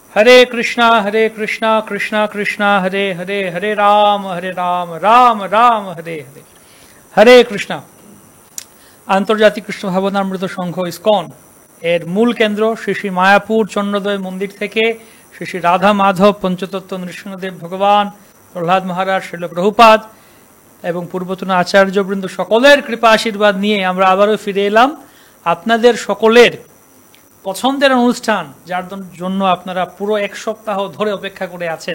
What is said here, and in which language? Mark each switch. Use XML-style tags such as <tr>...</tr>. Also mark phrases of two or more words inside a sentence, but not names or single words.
<sa>हरे कृष्णा कृष्णा कृष्णा हरे हरे, हरे राम राम राम हरे हरे। हरे कृष्णा।</sa> <bn>আন্তর্জাতিক কৃষ্ণ ভাবনামৃত সংঘ ইসকন এর মূল কেন্দ্র শ্রী শ্রী মায়াপুর চন্দ্রোদয় মন্দির থেকে শ্রী শ্রী রাধা মাধব পঞ্চতত্ত্ব নৃসিংহদেব ভগবান, প্রহ্লাদ মহারাজ, শিল প্রভুপাদ এবং পূর্বতন আচার্যবৃন্দ সকলের কৃপা আশীর্বাদ নিয়ে আমরা আবারও ফিরে এলাম আপনাদের সকলের পছন্দের অনুষ্ঠান, যার জন্য আপনারা পুরো এক সপ্তাহ ধরে অপেক্ষা করে আছেন।</bn>